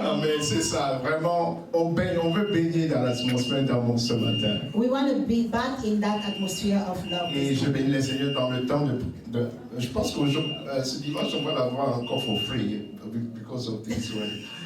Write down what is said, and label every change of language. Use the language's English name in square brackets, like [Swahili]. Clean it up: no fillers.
[French] Ah, mais c'est ça, vraiment, on veut baigner dans l'atmosphère d'amour ce matin. [English] We want to be back in that atmosphere of love. [French] Et je bénis le Seigneur dans le temps de je pense qu'aujourd'hui, ce dimanche, on va l'avoir encore [English] for free, because of this way.